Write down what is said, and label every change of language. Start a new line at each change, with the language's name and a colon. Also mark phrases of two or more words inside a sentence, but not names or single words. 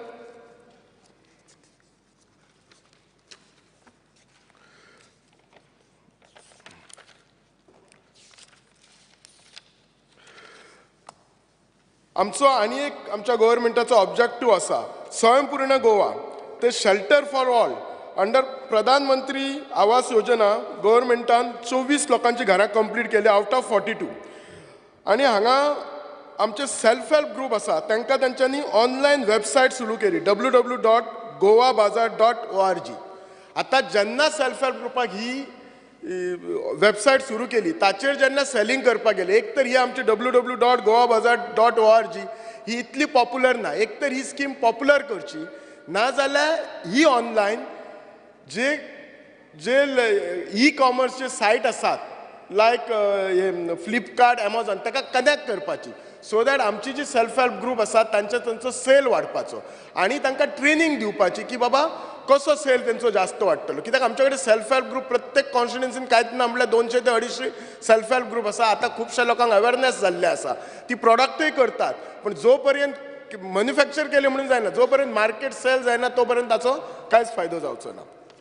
Konkani: आमचो आनी एक आमच्या गव्हर्मेंटाचो ऑब्जेक्टीव आसा स्वयंपूर्ण गोवा ते
English: shelter for all
Konkani: अंडर प्रधानमंत्री आवास योजना गव्हर्मेंटान 24 लोकांची घरां कंप्लीट केली
English: out of
Konkani: 42 आनी हांगा आमचे
English: self help group
Konkani: आसा तांकां तांच्यांनी
English: online website
Konkani: सुरू केली www.goabazar.org आतां जेन्ना
English: self help
Konkani: ग्रुपाक ही वेबसायट सुरू केली ताचेर जेन्ना सेलिंग करपाक गेले एक तर ही आमची www.goabazar.org ही इतली पॉप्युलर ना एक तर ही स्कीम पॉप्युलर करची नाजाल्यार ही ऑनलायन जे जे ई कॉमर्सचे सायट आसात लायक फ्लिपकार्ट एमेझॉन ताका कनेक्ट करपाची
English: so that
Konkani: आमची जी
English: self help group
Konkani: आसात तांचो सेल वाडपाचो आनी तांकां ट्रेनिंग दिवपाची की बाबा कसो सेल तेंचो जास्त वाडटलो कित्याक आमचे कडेन
English: self help group
Konkani: प्रत्येक कॉन्स्टिट्युन्सीन कांयच ना म्हणल्यार 200 ते 250
English: self help group
Konkani: आसा आतां खुबशा लोकांक अवेरनेस जाल्ले आसा ती प्रॉडक्टूय करतात पण जो पर्यंत मॅन्युफॅक्चर केले म्हणून जायना जो पर्यंत
English: market sale
Konkani: जायना तो पर्यंत ताचो कांयच फायदो जावचो ना